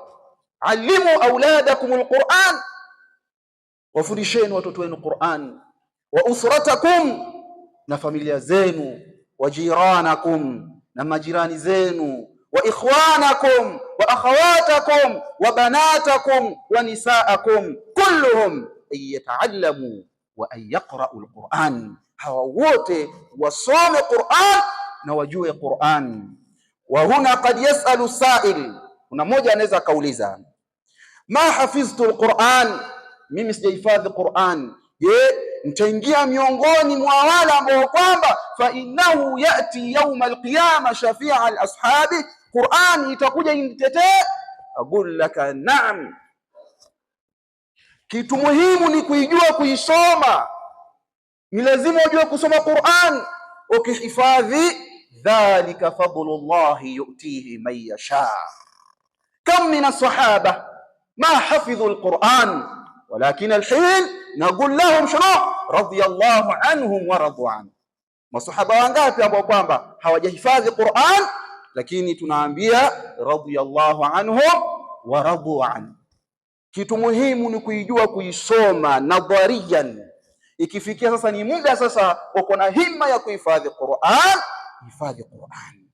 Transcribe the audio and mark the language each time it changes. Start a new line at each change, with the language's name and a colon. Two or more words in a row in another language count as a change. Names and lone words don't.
Arabic: علموا أولادكم القرآن,
Swahili: wafundisheni watoto wenu Qur'an.
Arabic: وأسرتكم,
Swahili: na familia zenu.
Arabic: وجيرانكم,
Swahili: na majirani zenu.
Arabic: وإخوانكم وأخواتكم وبناتكم ونساءكم كلهم أن يتعلموا وأن يقرؤوا القرآن.
Swahili: Hawa wote wasome Qur'an na wajue Qur'an.
Arabic: وهنا قد يسأل سائل,
Swahili: kuna mmoja anaweza kauliza,
Arabic: ما حفظت القرآن,
Swahili: mimi sijahifadhi Qur'an. Je, nitaingia miongoni mwa wale ambao kwamba
Arabic: فإنه يأتي يوم القيامة شفيعا لأصحابه,
Swahili: Qur'an itakuja initetee?
Arabic: أقول لك نعم.
Swahili: Kitu muhimu ni kuijua kuisoma. Ni lazima ujue kusoma Qur'an.
Arabic: Ukihifadhi, ذلك فضل الله يؤتيه من يشاء. كم من الصحابة ما حفظوا القرآن ولكن الحين نقول لهم شنو رضي الله عنهم ورضوا عنه.
Swahili: Masahaba wangapi ambao kwamba hawajahifadhi Qur'an, lakini tunaambia
Arabic: رضي الله عنهم ورضوا عنه.
Swahili: Kitu muhimu ni kuijua kuisoma nadhariyan. Ikifikia sasa ni muda sasa uko na himma ya kuhifadhi Qur'an, hifadhi Qur'an.